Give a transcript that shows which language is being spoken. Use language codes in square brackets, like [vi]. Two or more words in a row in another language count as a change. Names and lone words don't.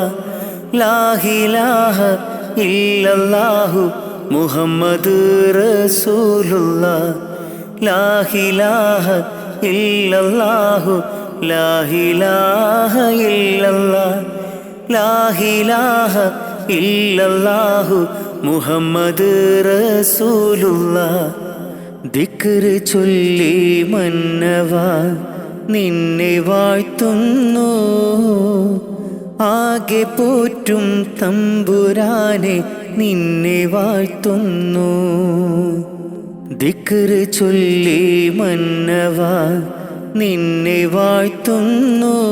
[ar] لا إله إلا الله محمد رسول الله لا إله إلا الله لا إله إلا الله لا إله إلا الله محمد رسول الله [ml] ദിക്റ് ചൊല്ലി മന്നവാ നിന്നെ വാഴ്ത്തുന്നു ആകെ പോറ്റും തമ്പുരാനെ നിന്നെ വാഴ്ത്തുന്നു ദിക്റ് ചൊല്ലി മന്നവാ നിന്നെ വാഴ്ത്തുന്നു